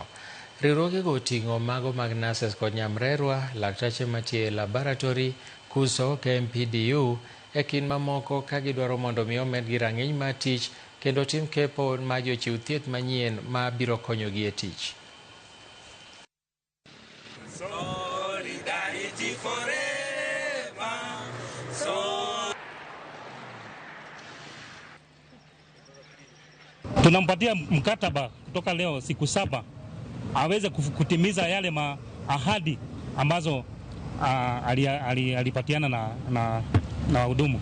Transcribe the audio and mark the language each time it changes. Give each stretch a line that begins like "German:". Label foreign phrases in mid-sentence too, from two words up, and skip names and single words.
Luo (Kenya and Tanzania): Riwruogego oting'o mago mag nurses kod nyamrerwa, laktache matie laboratory, KUSO, KMPDU e kind mamoko ka gidwaro mondo mi omedgi rang'iny mar tich kendo tim kepo ma jochiw thieth manyien ma biro konyogi e tich.
Swahili: Tunampatia mkataba kutoka leo siku 7 aweze kutimiza yale ahadi ambazo alipatiana na wahudumu.